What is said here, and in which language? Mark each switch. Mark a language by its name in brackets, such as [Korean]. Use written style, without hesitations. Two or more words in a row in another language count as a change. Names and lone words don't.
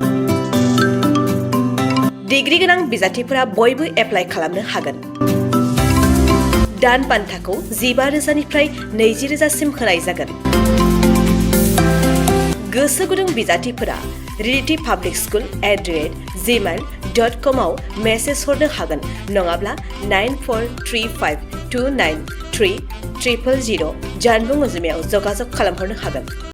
[Bodo] डिग्री गोनां बिजाथिफोरा बयबो एप्लाइ खालामनो हागोन। दान बान्थाखौ 15,000निफ्राय 20,000सिम होनाय जागोन। गोसो गुदुं बिजाथिफोरा रियेलिटी पाब्लिक स्कुल @gmail gmail.com आव मेसेज हरनो हागोन नङाब्ला 9435293000 जानबुं अनजिमायाव जगाजग खालामहरनो हागोन।